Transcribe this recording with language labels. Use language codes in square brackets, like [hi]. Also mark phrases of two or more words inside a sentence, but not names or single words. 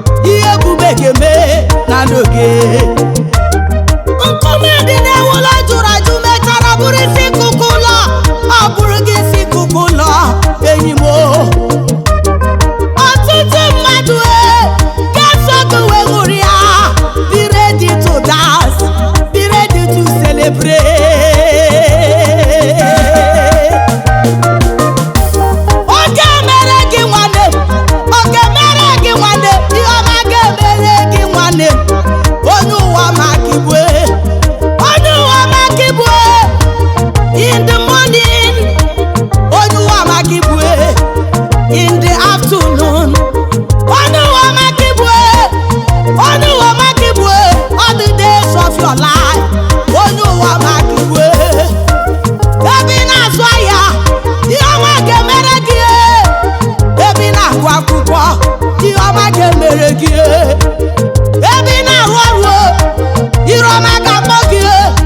[ig] Ihe ebube ga-eme na ndụ gị. Nkume dị n'ewulo jụrụ ajụ mechara bụrụ isi kuku ụlọ. Ọ bụrụ gị isi kuku ụlọ, enyi m o. Ọtụtụ mmadụ, e, ga-eso gị wee ṅụrịa. [en] Be ready to dance, be ready to celebrate. [ig] Ọ ga-emere gị nwanne m. Ọ ga-emere gị nwanne m. Ihe ọma ga-emere gị nwanne m. Onye ụwa ma ka ị bụ, eh. Onye ụwa ma ka ị bụ, eh. [en] In the morning. [ig] Onye ụwa ma ka ị bụ, eh. [en] In the afternoon. [ig] Onye ụwa ma ka ị bụ, eh. Onye ụwa ma ka ị bụ, eh. [en] All the days of your life. [ig] Onye ụwa ma ka ị bụ, eh. Ebe ị na-azụ ahịa, ihe ọma ga-emere gị, eh. Ebe ị na-agụ akwụkwọ, ihe ọma ga-emere gị, eh. Ebe ị na-arụ ọrụ, ihe ọma ga-akpọ gị, eh.